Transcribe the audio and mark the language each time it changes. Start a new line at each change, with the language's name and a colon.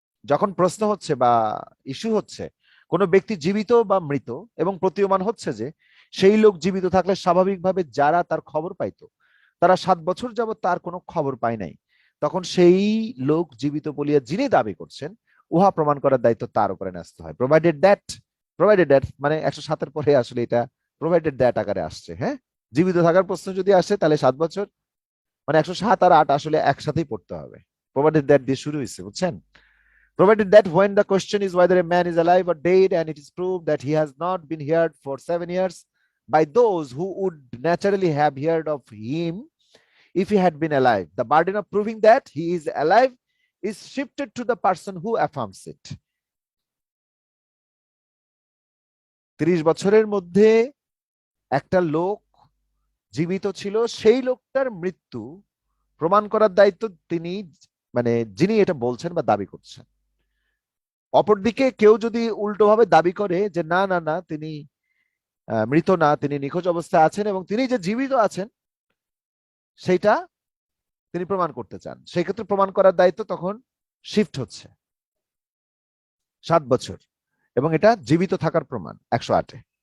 Bangla: যখন প্রশ্ন হচ্ছে বা ইস্যু হচ্ছে কোনো ব্যক্তি জীবিত বা মৃত, এবং প্রতীয়মান হচ্ছে যে সেই লোক জীবিত থাকলে স্বাভাবিকভাবে যারা তার খবর পাইতো তারা 7 বছর যাবত তার কোনো খবর পায় নাই, তখন সেই লোক জীবিত বলিয়া যিনি দাবি করছেন উহা প্রমাণ করার দায়িত্ব তার উপরে ন্যস্ত হয়। প্রোভাইডেড দ্যাট মানে 107-এর পরে আসলে এটা প্রোভাইডেড দ্যাট আকারে আসছে। হ্যাঁ, জীবিত থাকার প্রশ্ন যদি আসে তাহলে 7 বছর, মানে 107 আর 8 আসলে একসাথেই পড়তে হবে। প্রোভাইডেড দ্যাট দিয়ে শুরু হয়েছে, বুঝছেন।
English: Provided that when the question is whether a man is alive or dead and it is proved that he has not been heard for 7 years by those who would naturally have heard of him if he had been alive, the burden of proving that he is alive is shifted to the person who affirms it.
Bangla: 30 বছরের মধ্যে একটা লোক জীবিত ছিল, সেই লোকটার মৃত্যু প্রমাণ করার দায়িত্ব তিনি, মানে যিনি এটা বলছেন বা দাবি করছেন। অপরদিকে কেউ যদি উল্টোভাবে দাবি করে যে না না না, তিনি মৃত না, তিনি নিখোঁজ অবস্থায় আছেন এবং তিনি যে জীবিত আছেন সেইটা তিনি প্রমাণ করতে চান, সেই ক্ষেত্রে প্রমাণ করার দায়িত্ব তখন শিফট হচ্ছে 7 বছর, এবং এটা জীবিত থাকার প্রমাণ 108-এ।